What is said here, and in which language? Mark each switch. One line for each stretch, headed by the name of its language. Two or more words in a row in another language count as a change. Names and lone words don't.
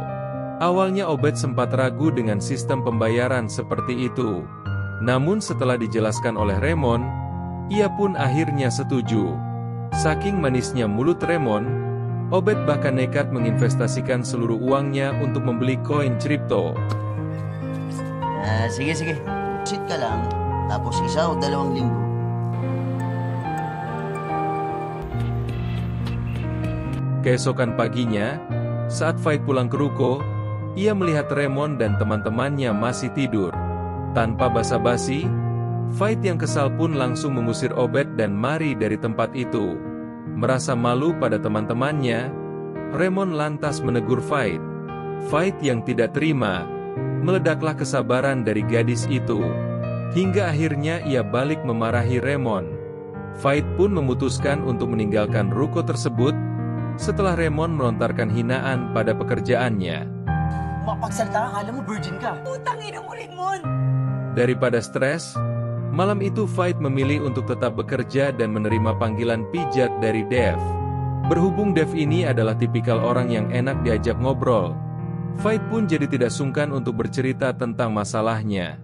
Indonesian: Awalnya Obed sempat ragu dengan sistem pembayaran seperti itu. Namun setelah dijelaskan oleh Raymond, ia pun akhirnya setuju. Saking manisnya mulut Raymond, Obed bahkan nekat menginvestasikan seluruh uangnya untuk membeli koin kripto.
Filipino: Sige. Sit ka lang, tapos 1 o 2 linggo.
Indonesian: Keesokan paginya, saat Fight pulang ke ruko, ia melihat Raymond dan teman-temannya masih tidur. Tanpa basa-basi, Fight yang kesal pun langsung mengusir Obed dan Mary dari tempat itu. Merasa malu pada teman-temannya, Raymond lantas menegur Fight. Fight yang tidak terima, meledaklah kesabaran dari gadis itu. Hingga akhirnya ia balik memarahi Raymond. Fight pun memutuskan untuk meninggalkan ruko tersebut, setelah Raymond melontarkan hinaan pada pekerjaannya.
Filipino: Mapagsalita ka, alam mo virgin ka. Putang ina mo, Raymond!
Indonesian: Daripada stres, malam itu Fight memilih untuk tetap bekerja dan menerima panggilan pijat dari Dave. Berhubung Dave ini adalah tipikal orang yang enak diajak ngobrol, Fight pun jadi tidak sungkan untuk bercerita tentang masalahnya.